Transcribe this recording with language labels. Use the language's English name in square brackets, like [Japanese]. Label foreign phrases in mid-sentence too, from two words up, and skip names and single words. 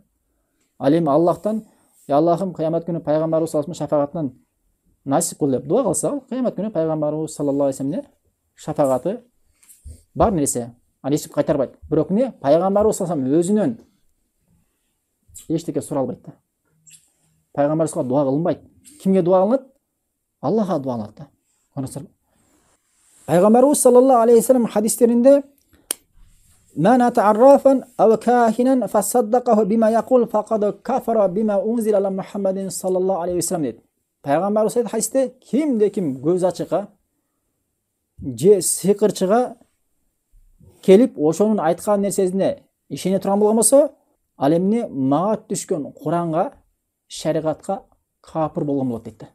[Kyrgyz] Ал эми Аллахтан, Аллахым кыямат күнү пайгамбарыбыз [Arabic] صلى الله عليه وسلم [Kyrgyz] шафаатынан насип кыл деп дуа кылса, кыямат күнү пайгамбарыбыз [Arabic] صلى الله عليه وسلم [Kyrgyz] шафааты бар нерсе. Ал ешким кайтарбайт. Бирок пайгамбарыбыз [Arabic] صلى الله عليه وسلم [Kyrgyz] өзүнөн эчтеке суралбайт да. Пайгамбарыбызга дуа кылынбайт. Кимге дуа кылынат? Аллахка дуа кылынат да. [Arabic] Пайгамбарыбыз صلى الله عليه وسلم хадистеринде "من أتى عرافا أو كاهنا فصدقه بما يقول فقد كفر بما أنزل على محمد صلى الله عليه وسلم" дейт. [Kyrgyz] Пайгамбарыбыз айтат хадисте, кимде-ким көз ачыкка же сыйкырчыга келип ошонун айткан нерсесине ишене турган болгон болсо, ал эмне мага түшкөн Куранга, шариатка капыр болгон болот дейт.